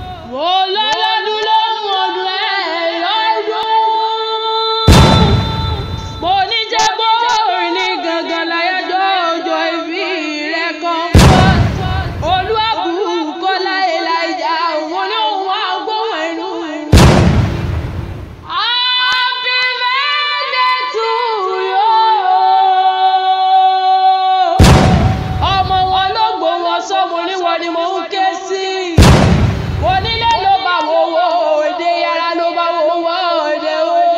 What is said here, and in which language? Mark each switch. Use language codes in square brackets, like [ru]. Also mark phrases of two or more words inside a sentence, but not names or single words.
[yo] Mo lọ́lọ́dún lọ́dún ọdún ẹ̀ lọ́dún. Mo ní jẹ́ bó ní gangan láyájọ́ ọjọ́ ìbí rẹ̀ kan. Olúwabùkọ́lá Elijah, mo ní òun wá gbóhùn ẹnu. [en] Happy birthday to you. [yo] Ọmọ wọn ló gbó wọn sọ, mo ní wọn ni mo ń ké sí. Onílé ló bá wo wo òde, yàrá ló bá wo wo òde o.